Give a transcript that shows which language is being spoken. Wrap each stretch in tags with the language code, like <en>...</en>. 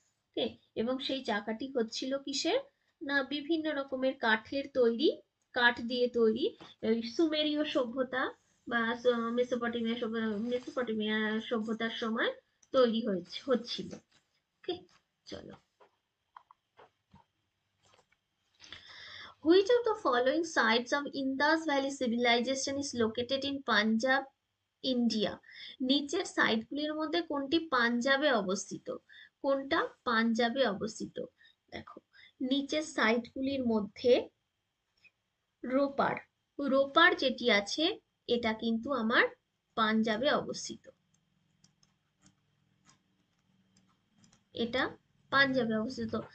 <bn>ওকে, এবং সেই চাকাটি হচ্ছিল কিসের, না বিভিন্ন রকমের কাঠের তৈরি, কাঠ দিয়ে তৈরি। ওই সুমেরীয় সভ্যতা বা মেসোপটেমিয়া সভ্যতার সময় তৈরি হচ্ছিল। ওকে, চলো।</bn> <en>Which of the following sites of Indus Valley civilization is located in Punjab, India?</en> <bn>নিচের সাইটগুলির মধ্যে কোনটি পাঞ্জাবে অবস্থিত? কোনটা পাঞ্জাবে অবস্থিত? দেখো, নিচের সাইটগুলির মধ্যে রোপার, রোপার যেটি আছে এটা কিন্তু আমার পাঞ্জাবে অবস্থিত, এটা পাঞ্জাবে অবস্থিত।</bn>